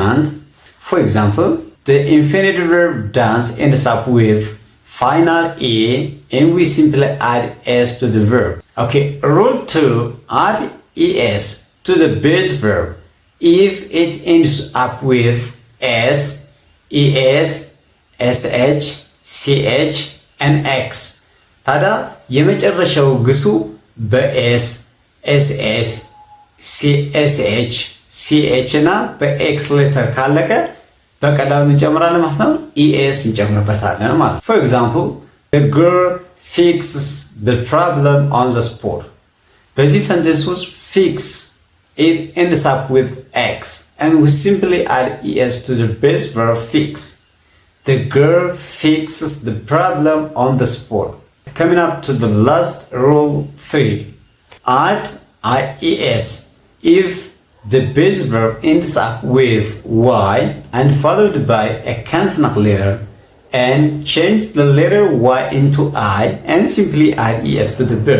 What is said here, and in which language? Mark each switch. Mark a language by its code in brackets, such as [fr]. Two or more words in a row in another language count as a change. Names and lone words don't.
[en] For example, the infinitive verb dance ends up with final a and we simply add s to the verb. Okay, rule 2, add es to the base verb if it ends up with s, es, sh, ch and x. [am] ታዲያ የመጨረሻው ግሱ በኤስ፣ ኤስኤስ፣ ሲኤስኤች፣ ሲኤች እና በኤክስ ሌተር ካለቀ በቀላሉ እንጨምራለን ማለት ነው። ኢኤስ እንጨምርበታለን ማለት ነው። [en] For example, the girl fixes the problem on the spot. [am] በዚህ ሰንቴንስ ውስጥ [en] fix it ends up with x and we simply add es to the base verb fix. The girl fixes the problem on the spot. Coming up to the last rule 3. Add ies if the base verb ends up with y and followed by a consonant letter, and change the letter y into I and simply add es to the verb.